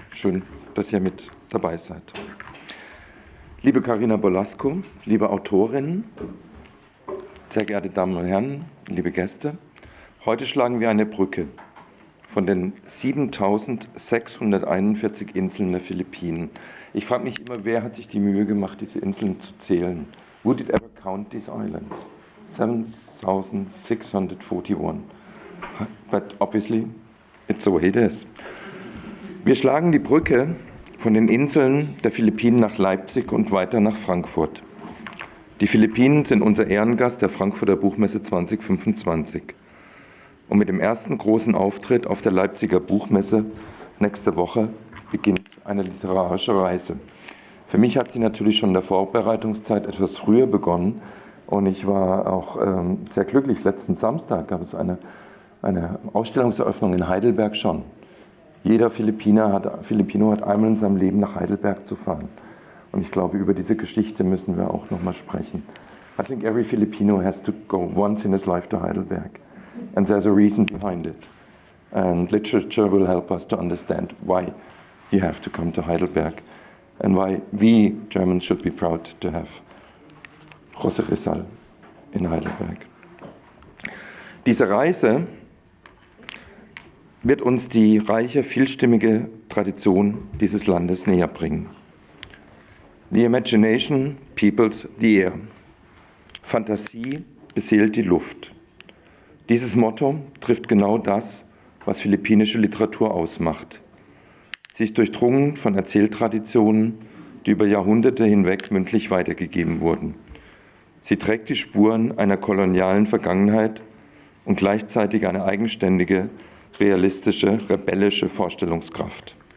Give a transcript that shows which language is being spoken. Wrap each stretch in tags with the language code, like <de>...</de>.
<de>Schön, dass ihr mit dabei seid. Liebe Karina Bolasco, liebe Autorinnen, sehr geehrte Damen und Herren, liebe Gäste, heute schlagen wir eine Brücke von den 7.641 Inseln der Philippinen. Ich frage mich immer, wer hat sich die Mühe gemacht, diese Inseln zu zählen?</de> <en>Who did ever count these islands? 7.641. But obviously, it's the way it is.</en> <de>Wir schlagen die Brücke von den Inseln der Philippinen nach Leipzig und weiter nach Frankfurt. Die Philippinen sind unser Ehrengast der Frankfurter Buchmesse 2025. Und mit dem ersten großen Auftritt auf der Leipziger Buchmesse nächste Woche beginnt eine literarische Reise. Für mich hat sie natürlich schon in der Vorbereitungszeit etwas früher begonnen und ich war auch sehr glücklich. Letzten Samstag gab es eine Ausstellungseröffnung in Heidelberg schon. Jeder Filipino hat einmal in seinem Leben nach Heidelberg zu fahren. Und ich glaube, über diese Geschichte müssen wir auch nochmal sprechen.</de> <en>I think every Filipino has to go once in his life to Heidelberg. And there's a reason behind it. And literature will help us to understand why you have to come to Heidelberg and why we Germans should be proud to have José Rizal in Heidelberg.</en> <de>Diese Reise wird uns die reiche, vielstimmige Tradition dieses Landes näher bringen.</de> <en>The imagination peoples the air.</en> <de>Fantasie beseelt die Luft. Dieses Motto trifft genau das, was philippinische Literatur ausmacht. Sie ist durchdrungen von Erzähltraditionen, die über Jahrhunderte hinweg mündlich weitergegeben wurden. Sie trägt die Spuren einer kolonialen Vergangenheit und gleichzeitig eine eigenständige, realistische, rebellische Vorstellungskraft.</de>